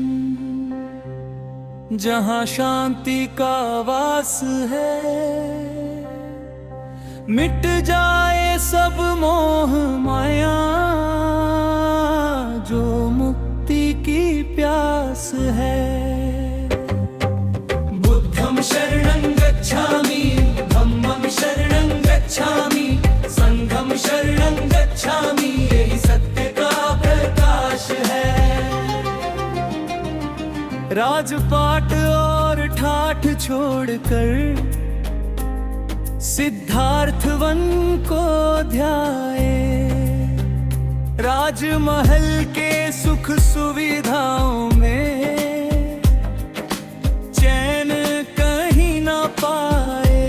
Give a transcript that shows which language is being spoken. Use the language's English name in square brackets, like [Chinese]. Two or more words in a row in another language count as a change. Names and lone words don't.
[Hindi] जहाँ शांति का वास है। मिट जाए सब मोह माया, जो मुक्ति की प्यास है। [Pali] बुद्धं शरणं गच्छामि, धम्मं शरणं गच्छामि, संघं शरणं गच्छामि। [Hindi] यही सत्य का प्रकाश है। राजपाट और ठाठ छोड़कर सिद्धार्थवन को ध्याए, राजमहल के सुख सुविधाओं में चैन कहीं ना पाए।